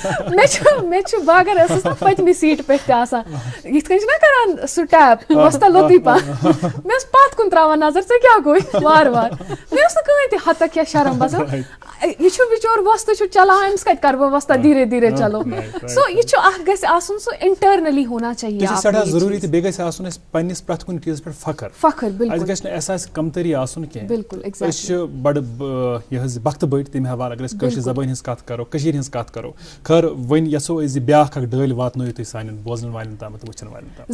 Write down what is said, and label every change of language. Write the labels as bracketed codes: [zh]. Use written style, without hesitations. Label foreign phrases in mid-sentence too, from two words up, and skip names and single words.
[ks] مےٚ چھُ بہٕ اگر ٲسٕس نا پٔتمہِ سیٖٹہِ پٮ۪ٹھ تہِ آسان یِتھ کٔنۍ چھِ نا کران سُہ ٹیپ وۄستا لوٚتُے پہن مےٚ ٲس پتھ کُن تراوان نظر ژےٚ کیٛاہ گوٚو وارٕ وارٕ مےٚ اوس نہٕ کٕہٕنۍ تہِ ہتک یا شرم باسان یہِ چھُ بِچور وۄستہٕ چھُ چلاوان أمِس کتہِ کرٕ بہٕ وۄستا دھیٖرے دھیٖرے چلو سو یہِ چھُ اکھ گژھِ آسُن سُہ [ur] انٹرنلی ہونا چاہیے [ks] سٮ۪ٹھاہ ضروٗری تہٕ بیٚیہِ گژھِ آسُن اَسہِ پنٕنِس پرٛٮ۪تھ کُنہِ چیٖزس پٮ۪ٹھ فخر بِلکُل اَسہِ گژھِ نہٕ احساس کمتری آسُن کینٛہہ بِلکُل أسۍ چھِ بڑٕ یہِ حظ وقتہٕ بٔڑۍ تَمہِ حوالہٕ اگر أسۍ کٲشِر زبٲنۍ ہٕنٛز کتھ کرو کٔشیٖرِ ہٕنٛز کتھ کرو خٲر وۄنۍ یژھو أسۍ زِ بیاکھ اکھ ڈٲلۍ واتنٲیِو تُہۍ سانٮ۪ن بوزن والٮ۪ن تام تہٕ وٕچھن والٮ۪ن تام